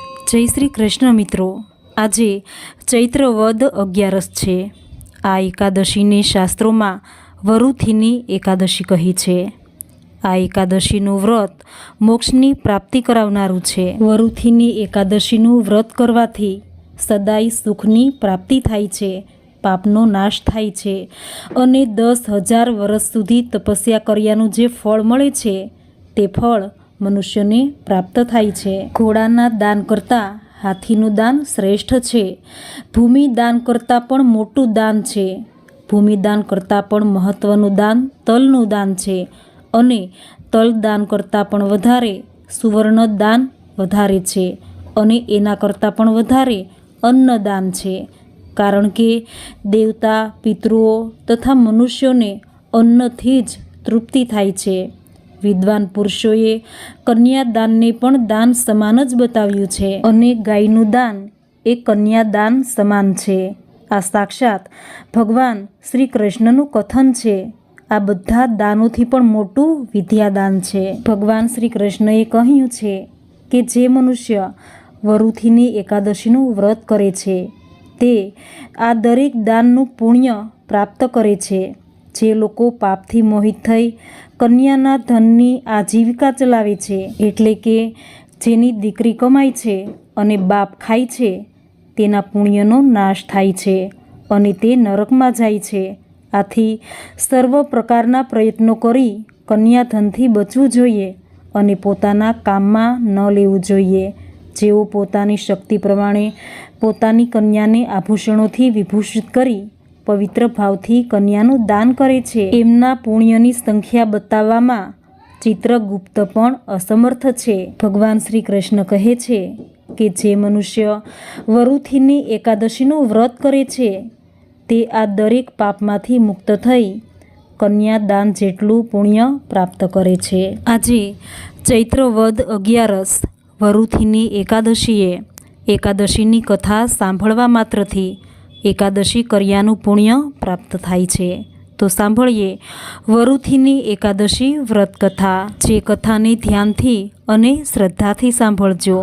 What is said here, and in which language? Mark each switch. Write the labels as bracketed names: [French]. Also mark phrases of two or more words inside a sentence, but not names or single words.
[Gujarati] જય શ્રી કૃષ્ણ મિત્રો, આજે ચૈત્ર વદ 11 છે। આ એકાદશી ને શાસ્ત્રોમાં વરુથિની એકાદશી કહી છે। આ એકાદશીનું વ્રત મોક્ષની પ્રાપ્તિ કરાવનારું છે। વરુથિની એકાદશીનું વ્રત કરવાથી સદાય સુખની પ્રાપ્તિ થાય છે, પાપનો નાશ થાય છે અને 10,000 વર્ષ સુધી તપસ્યા કર્યાનું જે ફળ મળે છે તે ફળ મનુષ્યને પ્રાપ્ત થાય છે। ઘોડાના દાન કરતા હાથીનું દાન શ્રેષ્ઠ છે। ભૂમિ દાન કરતા પણ મોટું દાન છે। ભૂમિ દાન કરતા પણ મહત્વનું દાન તલનું દાન છે અને તલ દાન કરતા પણ વધારે સુવર્ણ દાન વધારે છે અને એના કરતા પણ વધારે અન્નદાન છે। કારણ કે દેવતા પિતૃઓ તથા મનુષ્યોને અન્નથી જ તૃપ્તિ થાય છે। વિદ્વાન પુરુષોએ કન્યાદાન ને પણ દાન સમાન જ બતાવ્યું છે અને ગાયનું દાન એ કન્યાદાન સમાન છે। આ સાક્ષાત ભગવાન શ્રી કૃષ્ણનું કથન છે। આ બધા દાનોથી પણ મોટું વિદ્યાદાન છે। ભગવાન શ્રી કૃષ્ણએ કહ્યું છે કે જે મનુષ્ય વરુથિની એકાદશીનું વ્રત કરે છે તે આ દરેક દાનનું પુણ્ય પ્રાપ્ત કરે છે। જે લોકો પાપથી મોહિત થઈ કન્યાના ધનની આજીવિકા ચલાવે છે, એટલે કે જેની દીકરી કમાય છે અને બાપ ખાય છે તેના પુણ્યનો નાશ થાય છે અને તે નરકમાં જાય છે। આથી સર્વ પ્રકારના પ્રયત્નો કરી કન્યા ધનથી બચવું જોઈએ અને પોતાના કામમાં ન લેવું જોઈએ। જેઓ પોતાની શક્તિ પ્રમાણે પોતાની કન્યાને આભૂષણોથી વિભૂષિત કરી પવિત્ર ભાવથી કન્યાનું દાન કરે છે, એમના પુણ્યની સંખ્યા બતાવવામાં ચિત્રગુપ્ત પણ અસમર્થ છે। ભગવાન શ્રી કૃષ્ણ કહે છે કે જે મનુષ્ય વરુથિની એકાદશીનું વ્રત કરે છે તે આ દરેક પાપમાંથી મુક્ત થઈ કન્યાદાન જેટલું પુણ્ય પ્રાપ્ત કરે છે। આજે ચૈત્ર વદ 11 વરુથિની એકાદશીએ એકાદશીની કથા સાંભળવા માત્રથી એકાદશી કર્યાનું પુણ્ય પ્રાપ્ત થાય છે। તો સાંભળીએ વરુથિની એકાદશી વ્રત કથા। જે કથાને ધ્યાનથી અને શ્રદ્ધાથી સાંભળજો।